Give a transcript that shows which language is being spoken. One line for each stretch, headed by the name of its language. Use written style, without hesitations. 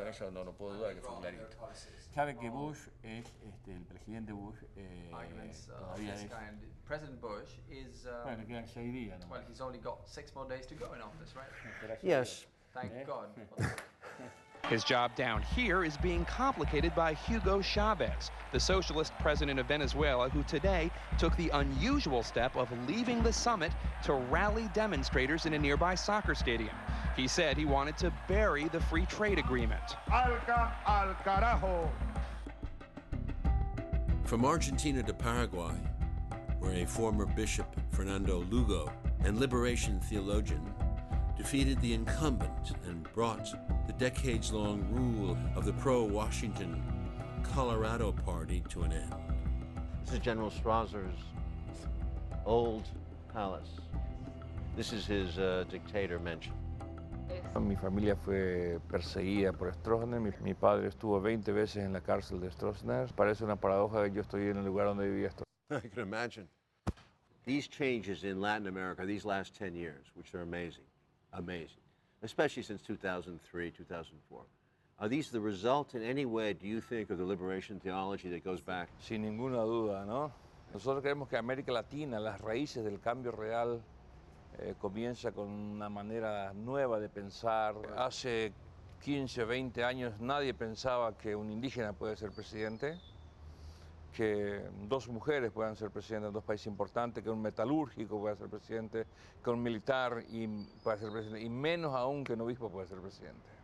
Spanish: En eso no puedo dudar que fue clarito. Sabe que Bush es, el presidente Bush, todavía es...
English: President Bush is,
Spanish: bueno, quedan 6 días, ¿no?
English: well, he's only got 6 more days to go in office, right? Yes. Thank God. His job down here is being complicated by Hugo Chavez, the socialist president of Venezuela, who today took the unusual step of leaving the summit to rally demonstrators in a nearby soccer stadium. He said he wanted to bury the free trade agreement.
Spanish: Alca al carajo.
English: From Argentina to Paraguay, where a former bishop, Fernando Lugo, and liberation theologian defeated the incumbent and brought the decades-long rule of the pro-Washington Colorado Party to an end. This is General Strausser's old palace. This is his dictator mansion.
Spanish: Mi familia fue perseguida por Stroessner. Mi padre estuvo 20 veces en la cárcel de Stroessner. Parece una paradoja que yo estoy en el lugar donde vivía Stroessner.
English: I can imagine. These changes in Latin America, these last 10 years, which are amazing, especially since 2003, 2004. Are these the result in any way, do you think, of the liberation theology that goes back?
Spanish: Sin ninguna duda, ¿no? Nosotros creemos que América Latina, las raíces del cambio real, comienza con una manera nueva de pensar. Hace 15, 20 años nadie pensaba que un indígena puede ser presidente, que 2 mujeres puedan ser presidentes en 2 países importantes, que un metalúrgico pueda ser presidente, que un militar pueda ser presidente, y menos aún que un obispo pueda ser presidente.